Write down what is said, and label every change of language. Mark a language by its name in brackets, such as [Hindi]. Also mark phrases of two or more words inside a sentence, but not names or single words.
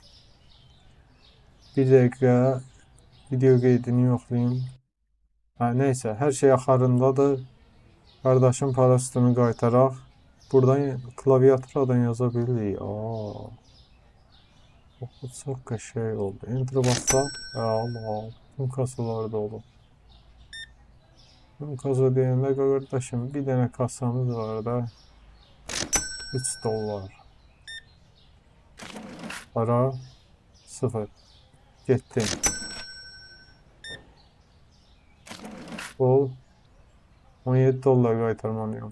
[Azerbaijani] Bir dəqiqə video qeydini yoxlayayım. Neysə, hər şey axarındadır. Qardaşın parasını qaytaraq. Buradan klaviaturadan yaza bilirik. Bu çox qəşəng oldu. Enter bassaq, [Turkish] Allah, tüm kasalar dolu. Tüm kasa [Azerbaijani] deyəndə qardaşım, bir dənə kasamız var da. 3 dollar. Para 0. Getdim. Bol 17 dollar qaytarmalıyam.